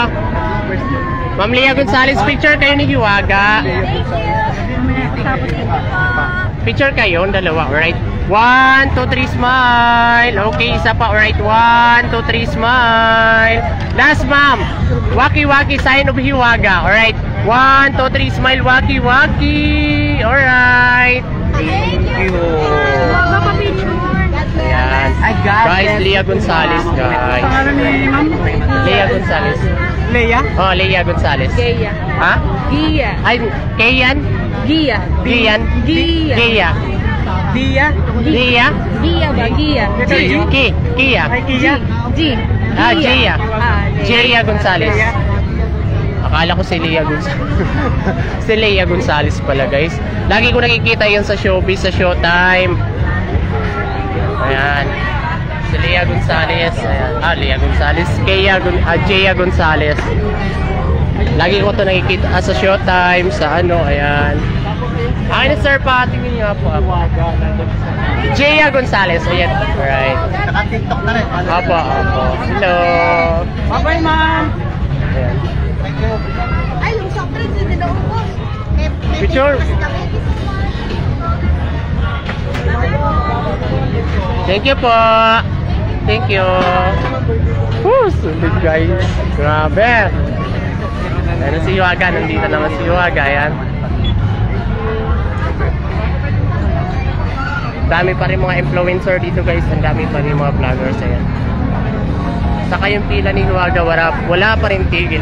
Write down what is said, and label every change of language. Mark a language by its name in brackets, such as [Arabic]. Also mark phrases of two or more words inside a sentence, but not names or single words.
[Filipino] Ma'am Lea Gonzalez, picture kayo ni Hiwaga. Picture kayo, dalawa, alright? [English] 1, 2, 3, smile. Okay, [Filipino] isa pa, [English] alright? 1, 2, 3, smile. Last, ma'am. [Filipino] Waki-waki, [English] sign of Hiwaga, alright? 1, 2, 3, smile, [Filipino] waki-waki. Alright. [English] Thank you. [Filipino] Ayan. Guys, Lea Gonzalez, guys. Pangalan ni ma'am? Lea Gonzalez. Lea? Oh, Lea Gonzalez. Gia. Ha? Gia. Ay, Kayan? Gia. Gian? Gia. Gia. Dia? Gia? Gia ba? Gia. Kia. Ay, Kia? G. Ah, Gia. Gia Gonzalez. Akala ko si Lea Gonzales. Si Lea Gonzales pala guys. Lagi ko nakikita yan sa showbiz, sa Showtime. Ayan. Si Lea Gonzales. Ayan. Lea Gonzales. Jaya Gonzales. Lagi ko ito nakikita sa Showtime, sa ano, ayan. Akin na sir, patingin nga po ako. Jaya Gonzales, ayan. Alright. Naka-TikTok na rin. Opo. Hello. Bye-bye, ma'am. Ayan. Ay, yung soft drinks hindi na ubos. Picture. [English] Thank you [Filipino] po. [English] Thank you. [Filipino] Woo, sulit guys. Grabe. Ayan si Yuaga. Nandito naman si Yuaga. Ayan. Dami pa rin mga influencer dito guys. Ang dami pa rin mga vloggers. Ayan. Saka yung pila ni Yuaga, wala pa rin tigil.